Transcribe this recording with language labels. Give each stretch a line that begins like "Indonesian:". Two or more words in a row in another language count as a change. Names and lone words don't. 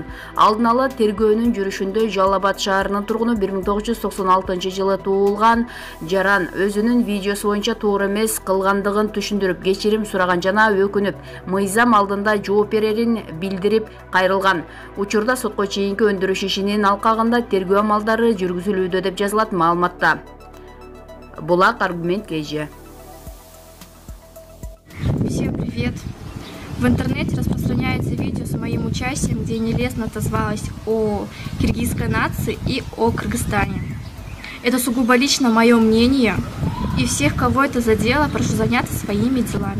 Kyrgyz: Алдын ала тергөөнүн жүрүшүндө Жалал Абад шаарынын тургуну 1996 жылы туулган жаран өзүнүн видеосу боюнча туура эмес кылгандыгын түшүндүрүп, кечирим сураган жана өкүнүп, мыйзам алдында жооп берерин билдирип кайрылган. Учурда сотко чейинки өндүрүш ишинин алкагында тергөө амалдары жүргүзүлүүдө деп жазылат маалыматта. Булак аргумент КЖ.
Russian: Всем привет! В интернете распространяется видео с моим участием, где я нелестно отозвалась о киргизской нации и о Кыргызстане. Это сугубо лично мое мнение, и всех, кого это задело, прошу заняться своими делами.